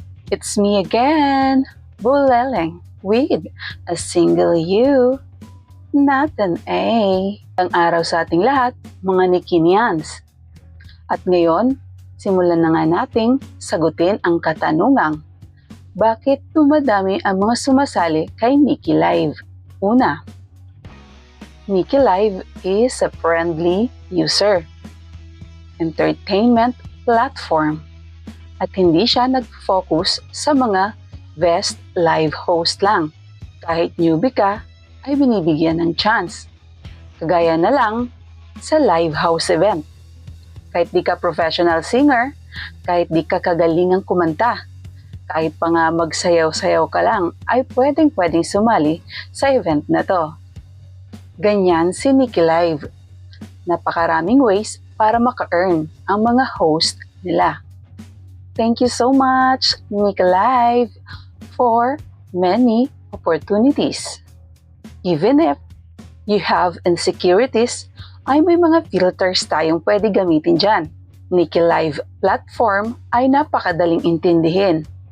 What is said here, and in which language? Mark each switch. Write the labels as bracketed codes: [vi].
[en] It's me again, Buleleng, with a single U, not an A. [tl] Ang araw sa ating lahat, mga Nikinians. At ngayon, simulan na nga nating sagutin ang katanungang, bakit dumadami ang mga sumasali kay Nikki Live? [en] Una, Nikki Live is a friendly user, entertainment platform, [tl] at hindi siya nag-focus sa mga [en] best live host lang. [tl] Kahit newbie ka, ay binibigyan ng chance. Kagaya na lang sa live house event. Kahit di ka professional singer, kahit di ka kagalingang kumanta, kahit pa nga magsayaw-sayaw ka lang, ay pwedeng sumali sa event na to. Ganyan si Nikki Live. Napakaraming ways para maka-earn ang mga host nila. [en] Thank you so much, Nikki Live, for many opportunities. Even if you have insecurities, [tl] ay may mga filters tayong pwede gamitin dyan. Nikki Live platform ay napakadaling intindihin.